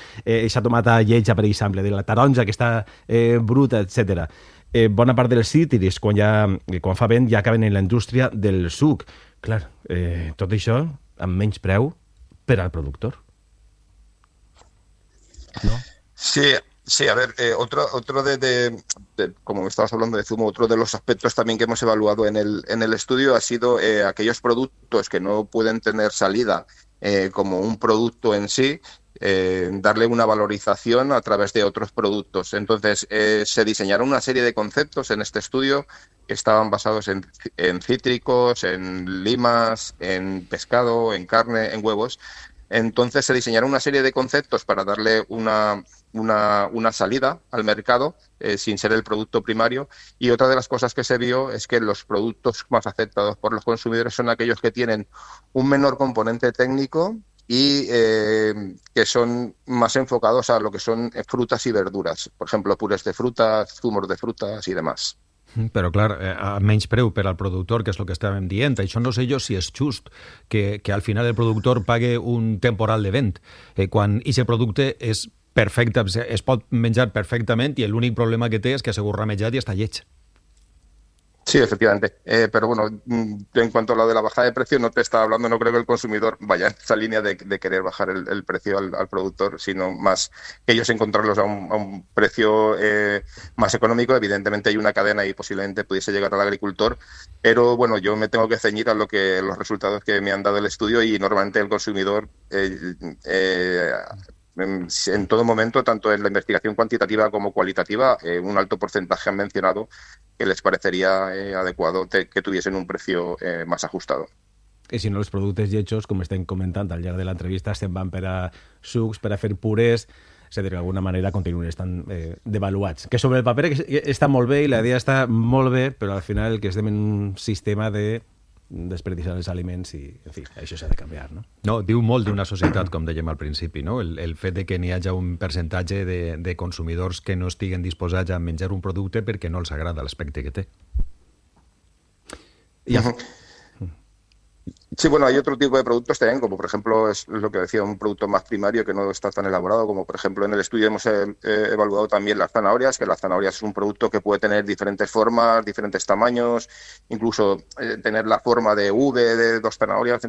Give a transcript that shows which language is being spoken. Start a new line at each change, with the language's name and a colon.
Catalan: Aquesta tomata lletja, per exemple, de la taronja que està bruta, etc. Bona part dels cítrics, quan fa vent, ja acaben en la indústria del suc. Clar, tot això amb menys preu per al productor. No? Sí.
Spanish: Sí, a ver, otro de como me estabas hablando de zumo, otro de los aspectos también que hemos evaluado en el estudio ha sido aquellos productos que no pueden tener salida como un producto en sí, darle una valorización a través de otros productos. Entonces, se diseñaron una serie de conceptos en este estudio que estaban basados en cítricos, en limas, en pescado, en carne, en huevos. Entonces, se diseñaron una serie de conceptos para darle una salida al mercado sin ser el producto primario. Y otra de las cosas que se vio es que los productos más aceptados por los consumidores son aquellos que tienen un menor componente técnico y que son más enfocados a lo que son frutas y verduras, por ejemplo, purés de frutas, zumos de frutas y demás.
Catalan: Però clar, a menys preu per al productor, que és el que estàvem dient. Això no sé jo si és just que al final el productor pague un temporal de vent quan aquest producte és perfecte, es pot menjar perfectament i l'únic problema que té és que segur ramejat i està lleig.
Spanish: Sí, efectivamente. Pero bueno, en cuanto a lo de la bajada de precio, no te estaba hablando, no creo que el consumidor vaya en esa línea de querer bajar el precio al productor, sino más que ellos encontrarlos a un precio más económico. Evidentemente hay una cadena y posiblemente pudiese llegar al agricultor, pero bueno, yo me tengo que ceñir a los resultados que me han dado el estudio y normalmente el consumidor en todo momento, tanto en la investigación cuantitativa como cualitativa, un alto porcentaje han mencionado que les parecería adecuado que tuviesen un precio más ajustado. Y si no, los productos hechos, como estén comentando
Catalan: al llarg
Spanish: de la entrevista, se van para sucs, para hacer purés, se de alguna manera continúen están devaluados. Que sobre el papel está
Catalan: molt bé
Spanish: y la idea está molt bé, pero al final que estem en un sistema de
Catalan: desperdiciar els aliments i, en fi, això s'ha de canviar, no? No, diu molt d'una societat, com dèiem al principi, no? El fet de que n'hi hagi un percentatge de consumidors que no estiguen disposats a menjar un producte perquè no els agrada l'aspecte que té. Ja.
Spanish: Sí, bueno, hay otro tipo de productos también, como por ejemplo, es lo que decía, un producto más primario que no está tan elaborado, como por ejemplo en el estudio hemos evaluado también las zanahorias, que las zanahorias es un producto que puede tener diferentes formas, diferentes tamaños, incluso tener la forma de V, de dos zanahorias.